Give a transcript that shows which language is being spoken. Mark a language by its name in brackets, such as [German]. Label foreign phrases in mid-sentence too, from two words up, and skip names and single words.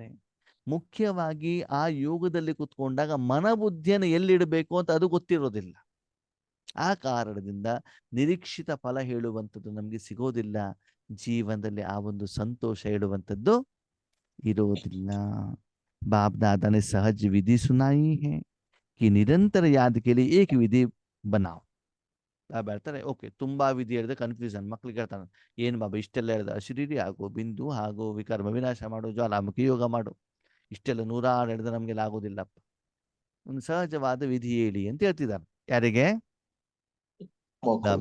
[Kannada] ಮುಖ್ಯವಾಗಿ ಆ ಯೋಗದಲ್ಲಿ ಕುತ್ಕೊಂಡಾಗ ಮನಬುದ್ಧಿಯನ್ನು ಎಲ್ಲಿಡಬೇಕು ಅಂತ ಅದು ಗೊತ್ತಿರೋದಿಲ್ಲ. ಆ ಕಾರಣದಿಂದ ನಿರೀಕ್ಷಿತ ಫಲ ಹೇಳುವಂಥದ್ದು ನಮಗೆ ಸಿಗೋದಿಲ್ಲ. ಜೀವನದಲ್ಲಿ ಆ ಒಂದು ಸಂತೋಷ ಹೇಳುವಂಥದ್ದು ಇರೋದಿಲ್ಲ. [Hindi] बाप दादा ने सहज विधि सुनाई है कि निरंतर याद के लिए एक विधि बनाओ. [Kannada] ಬಾಬಾ ಹೇಳ್ತಾರೆ, ಓಕೆ ತುಂಬಾ ವಿಧಿ ಹೇಳಿದ್ರೆ ಕನ್ಫ್ಯೂಷನ್. ಮಕ್ಳಿಗೆ ಹೇಳ್ತಾನೆ, ಏನ್ ಬಾಬಾ ಇಷ್ಟೆಲ್ಲ ಹೇಳಿದ, ಅಶರೀರಿ ಆಗು, ಬಿಂದು ಹಾಗೂ ವಿಕರ್ಮ ವಿನಾಶ ಮಾಡು, ಜ್ವಾಲಾಮುಖಿ ಯೋಗ ಮಾಡು, ಇಷ್ಟೆಲ್ಲ 106 ಹೇಳಿದ್ರೆ ನಮ್ಗೆಲ್ಲ ಆಗೋದಿಲ್ಲಪ್ಪ. ಒಂದು ಸಹಜವಾದ ವಿಧಿ ಹೇಳಿ ಅಂತ ಹೇಳ್ತಿದ್ದಾರೆ. ಯಾರಿಗೆ? ಮಕ್ಕಳು